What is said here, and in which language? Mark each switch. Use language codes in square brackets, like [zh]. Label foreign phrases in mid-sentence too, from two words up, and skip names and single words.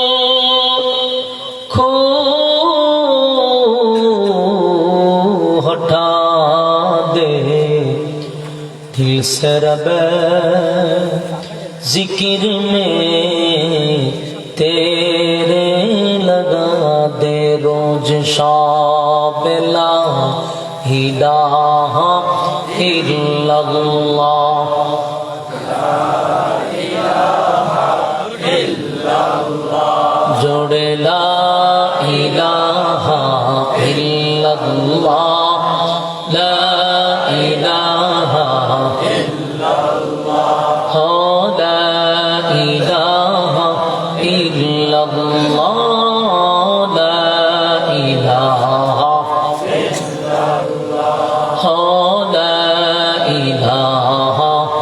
[ur] ہٹا مٹا دے دل سے ربِ ذکر میں تیرے لگا دے روز شب [ar] لا إله إلا الله जोड़े لا إله إلا الله لا إله إلا الله لا إله إلا الله لا إله إلا الله لا إله